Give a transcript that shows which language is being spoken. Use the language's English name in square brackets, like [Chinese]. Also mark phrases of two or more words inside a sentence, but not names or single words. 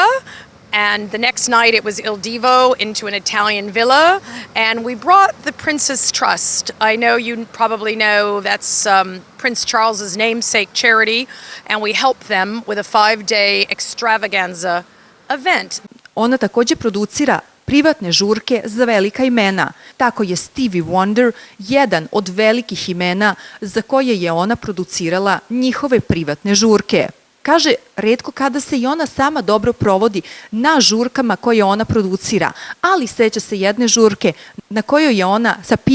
[English] And the next night it was Il Divo into an Italian villa. And we brought the Prince's Trust. I know you probably know that's Prince Charles's namesake charity. And we helped them with a 5-day extravaganza event. [Serbian] Ona takođe producira privatne žurke za velika imena. Tako je Stevie Wonder jedan od velikih imena za koje je ona producirala njihove privatne žurke. Kaže, retko kada se i ona sama dobro provodi na žurkama koje ona producira, ali seća se jedne žurke na kojoj je ona sa P.